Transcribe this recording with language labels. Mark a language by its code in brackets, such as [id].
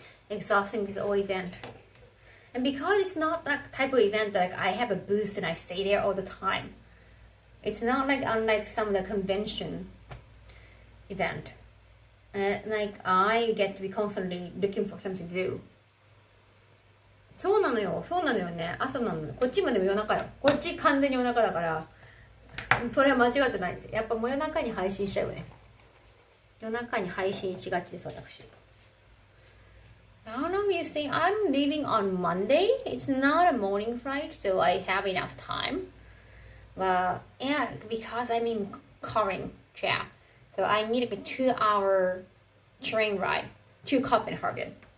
[en] Exhausting this whole event. And because it's not that type of event that like, I have a booth and I stay there all the time. It's not like unlike some of the convention event. Like I get to be constantly looking for something to do. [ja] そうなのよね。朝なのよ。こっちまでも夜中よ。こっち完全に夜中だから、それは間違ってないんですよ。やっぱもう夜中に配信しちゃうよね。夜中に配信しがちです、私。 [en] How long do you think? I'm leaving on Monday. It's not a morning flight, so I have enough time. But yeah, because I'm in Kolding, yeah. So I need like a 2-hour train ride to Copenhagen.